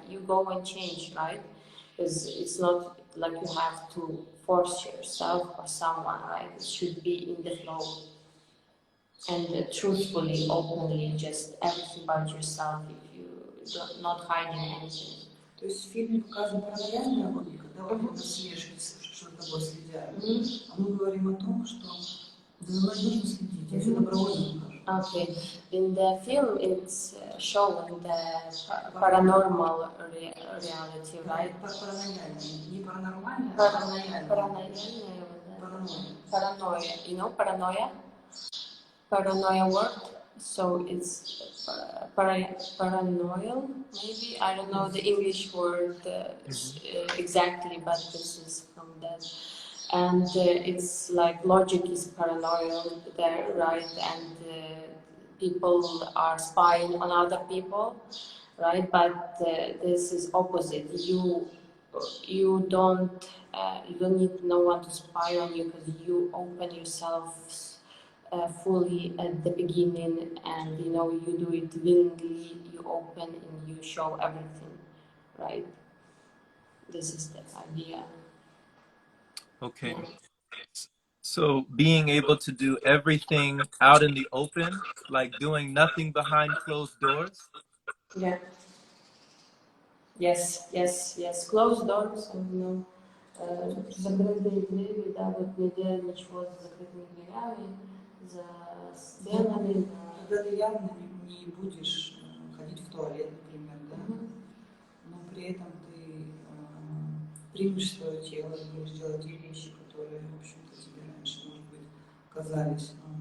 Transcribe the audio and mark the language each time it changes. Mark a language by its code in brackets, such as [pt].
[en] You go and change, right? Because it's not like you have to force yourself or someone, right? It should be in the flow and truthfully, openly, just everything about yourself if you don't, not hiding anything. [ru] То есть в фильме показана параллельная логика, да, вот это слежка, что за тобой следят. А мы говорим о том, что за мной нужно следить, я все добровольно хожу. [en] Okay, in the film it's showing the paranormal reality, right? [ru] Паранояльное, не паранормальное, а [en] Paranoia, [ru] паранояльное. [en] paranoia, paranoia? Paranoia word. So it's paranoid, maybe. I don't know the English word exactly, but this is from that. And it's like logic is paranoid there, right? And people are spying on other people, right? But this is opposite. You don't need no one to spy on you because you open yourself fully at the beginning, and you do it willingly, you open and you show everything, right? This is the idea. Okay. Yeah. So being able to do everything out in the open, like doing nothing behind closed doors. Yeah. Yes. Closed doors, and [ru] закрытые двери, да, вот не делать ничего за закрытыми дверями, за стенами. Когда ты явно не будешь ходить в туалет, например, да, но при этом ты примешь свое тело, будешь делать те вещи, которые, в общем-то, тебе раньше, может быть, казались.